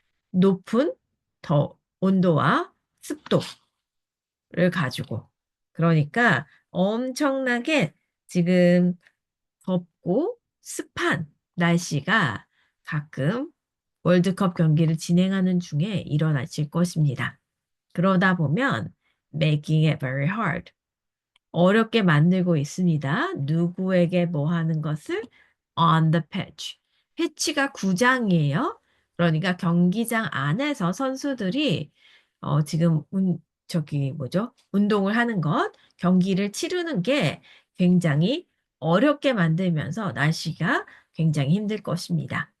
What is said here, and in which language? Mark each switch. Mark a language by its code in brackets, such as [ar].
[ko] 높은 온도와 습도를 가지고. 그러니까 엄청나게 지금 덥고 습한 날씨가 가끔 월드컵 경기를 진행하는 중에 일어나실 것입니다. 그러다 보면 [en] making it very hard. [ko] 어렵게 만들고 있습니다. 누구에게 뭐 하는 것을 [en] on the pitch. [ko] 피치가 구장이에요. 그러니까 경기장 안에서 선수들이 지금 저기 뭐죠? 운동을 하는 것, 경기를 치르는 게 굉장히 어렵게 만들면서 날씨가 굉장히 힘들 것입니다.